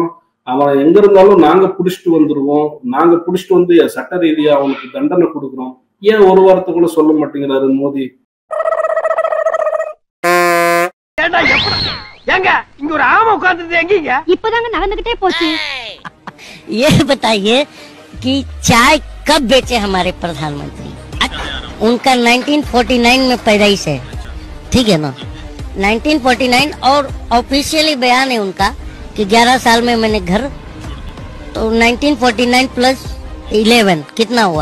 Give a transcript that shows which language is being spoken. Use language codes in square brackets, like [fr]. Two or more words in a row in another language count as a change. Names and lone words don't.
[ta] அவன் எங்க இருந்தாலும் நாங்க புடிச்சிட்டு வந்துருவோம். நாங்க புடிச்சிட்டு வந்து சட்ட ரீதியா அவனுக்கு தண்டனை கொடுக்குறோம். ஏன் ஒரு வாரத்தை கூட சொல்ல மாட்டேங்கிறாரு மோடி? ஏங்க இங்க ஒரு ஆமை உட்கார்ந்துட்டு எங்கீங்க? இப்பதாங்க நடந்துகிட்டே போச்சு. [hi] ये बताइए कि चाय कब बेचे हमारे प्रधानमंत्री? उनका 1949 में पैदाइश है, ठीक है ना? 1949 और ऑफिशियली बयान है उनका कि 11 साल में मैंने घर, तो 1949 प्लस 11 कितना हुआ?